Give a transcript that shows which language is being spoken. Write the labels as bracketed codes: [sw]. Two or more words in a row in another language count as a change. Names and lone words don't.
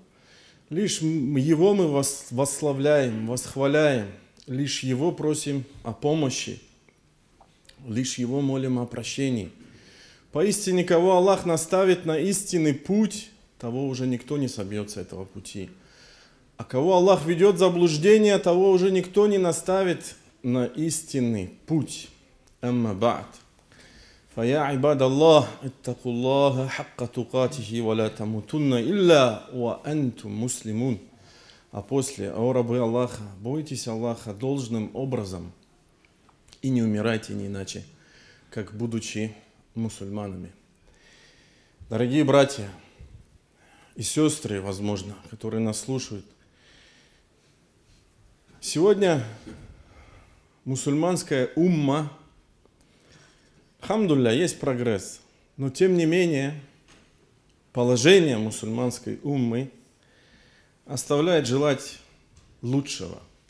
[ru] Лишь Его мы восславляем, восхваляем, лишь Его просим о помощи, лишь Его молим о прощении. Поистине, кого Аллах наставит на истинный путь, того уже никто не собьется с этого пути. А кого Аллах ведет в заблуждение, того уже никто не наставит на истинный путь. [ar] أما بعد. فيا عباد الله اتقوا الله حق تقاته ولا تموتن إلا وأنتم مسلمون. [ru] А после, о рабы Аллаха, бойтесь Аллаха должным образом и не умирайте не иначе, как будучи мусульманами. Дорогие братья и сестры, возможно, которые нас слушают, сегодня мусульманская умма, алхамдулилля, есть прогресс, но тем не менее положение мусульманской уммы оставляет желать лучшего.